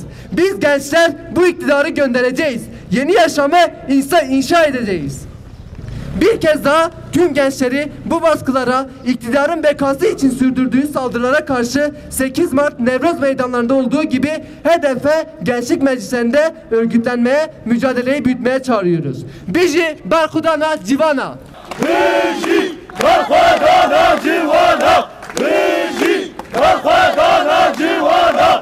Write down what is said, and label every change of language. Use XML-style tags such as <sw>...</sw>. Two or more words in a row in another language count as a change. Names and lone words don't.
<tr>Biz gençler bu iktidarı göndereceğiz. Yeni yaşamı inşa edeceğiz. Bir kez daha tüm gençleri bu baskılara, iktidarın bekası için sürdürdüğü saldırılara karşı 8 Mart Nevroz meydanlarında olduğu gibi hedefe gençlik meclislerinde örgütlenmeye, mücadeleyi büyütmeye çağırıyoruz.</tr> <ku>Biji Barkudana Civana. Biji Barkudana Civana. Biji Barkudana Civana.</ku>